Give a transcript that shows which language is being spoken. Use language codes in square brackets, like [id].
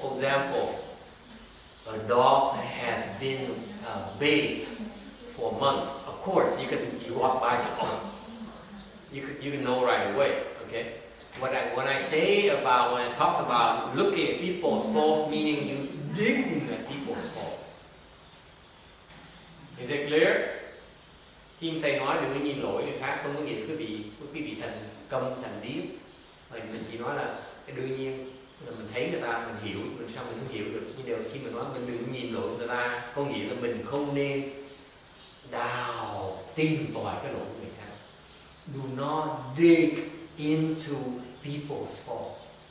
[en] For example, a dog that has been bathed for months. Of course, you walk by and say, oh, you can know right away. Okay. When I talk about looking at people's faults, meaning you digging at people's faults. Is it clear? [vi] Khi thầy nói đừng có nhìn lỗi người khác, không có nghĩa là quý vị thành câm thành điếc. Mình chỉ nói là đương nhiên là mình thấy người ta mình hiểu, mình sao mình không hiểu được. Nhưng điều khi mình nói mình đừng nhìn lỗi người ta, có nghĩa là mình không nên đào tìm tòi cái lỗi của người khác. [en] Do not dig into people's faults.